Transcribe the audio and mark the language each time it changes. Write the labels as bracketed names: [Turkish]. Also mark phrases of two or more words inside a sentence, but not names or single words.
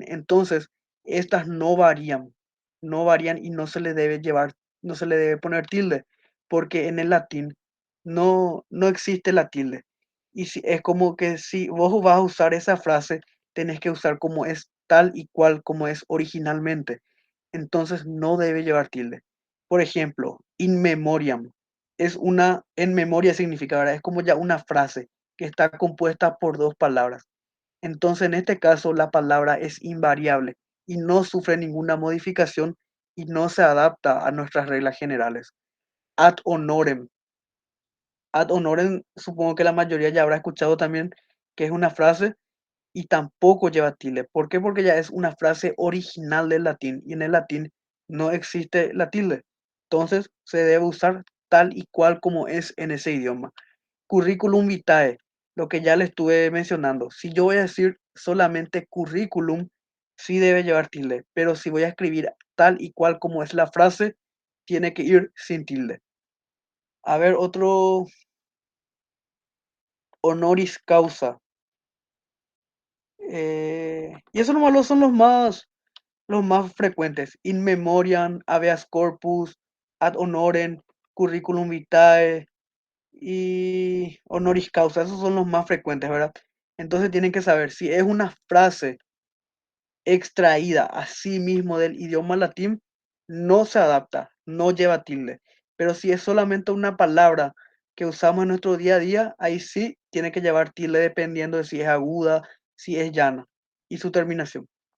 [Spanish] Entonces, estas no varían y no se le debe llevar, no se le debe poner tilde, porque en el latín no existe la tilde. Y si, es como que si vos vas a usar esa frase, tenés que usar como es tal y cual como es originalmente. Entonces no debe llevar tilde. Por ejemplo, [Latin] in memoriam [Spanish] es una, en memoria significa, ¿verdad? Es como ya una frase que está compuesta por dos palabras. Entonces, en este caso, la palabra es invariable y no sufre ninguna modificación y no se adapta a nuestras reglas generales. [Latin] Ad honorem. Ad honorem, [Spanish] supongo que la mayoría ya habrá escuchado también que es una frase y tampoco lleva tilde. ¿Por qué? Porque ya es una frase original del latín y en el latín no existe la tilde. Entonces, se debe usar tal y cual como es en ese idioma. [Latin] Curriculum vitae, [Spanish] lo que ya le estuve mencionando. Si yo voy a decir solamente currículum, sí debe llevar tilde, pero si voy a escribir tal y cual como es la frase, tiene que ir sin tilde. A ver, otro [Latin] honoris causa. [Spanish] Y eso nomás son los más frecuentes. [Latin] In memoriam, habeas corpus, ad honorem, curriculum vitae, [Spanish] y [Latin] honoris causa, [Spanish] esos son los más frecuentes, ¿verdad? Entonces tienen que saber si es una frase extraída así mismo del idioma latín, no se adapta, no lleva tilde. Pero si es solamente una palabra que usamos en nuestro día a día, ahí sí tiene que llevar tilde dependiendo de si es aguda, si es llana y su terminación.